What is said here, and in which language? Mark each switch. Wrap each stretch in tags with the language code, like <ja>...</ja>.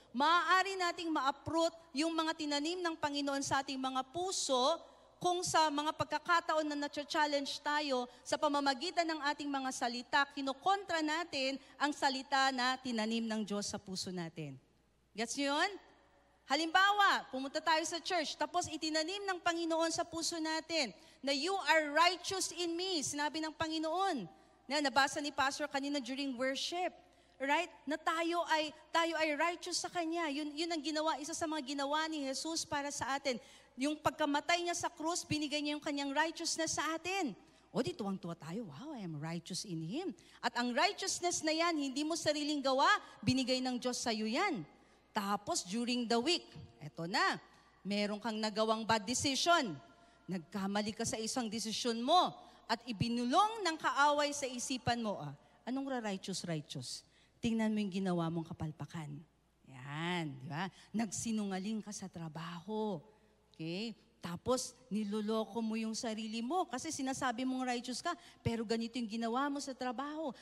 <tl>Maaari nating ma-uproot yung mga tinanim ng Panginoon sa ating mga puso kung sa mga pagkakataon na na-challenge tayo sa pamamagitan ng ating mga salita, kinokontra natin ang salita na tinanim ng Diyos sa puso natin. Gets nyo yun? Halimbawa, pumunta tayo sa church, tapos itinanim ng Panginoon sa puso natin na</tl> <en>you are righteous in me,</en> <tl>sinabi ng Panginoon. Na nabasa ni Pastor kanina</tl> <en>during worship. Right?</en> <tl>Na tayo ay righteous sa Kanya. Yun ang ginawa, isa sa mga ginawa ni Jesus para sa atin. Yung pagkamatay niya sa krus, binigay niya yung Kanyang righteousness sa atin. O di tuwang-tuwa tayo,</tl> <en>wow, I am righteous in Him.</en> <tl>At ang righteousness na yan, hindi mo sariling gawa, binigay ng Diyos sa iyo yan. Tapos</tl> <en>during the week,</en> <tl>eto na, meron kang nagawang</tl> <en>bad decision.</en> <tl>Nagkamali ka sa isang desisyon mo at ibinulong ng kaaway sa isipan mo. Anong righteous? Tingnan mo yung ginawa mong kapalpakan. Yan, di ba? Nagsinungaling ka sa trabaho. Okay? Tapos, niloloko mo yung sarili mo kasi sinasabi mong righteous ka, pero ganito yung ginawa mo sa trabaho.</tl>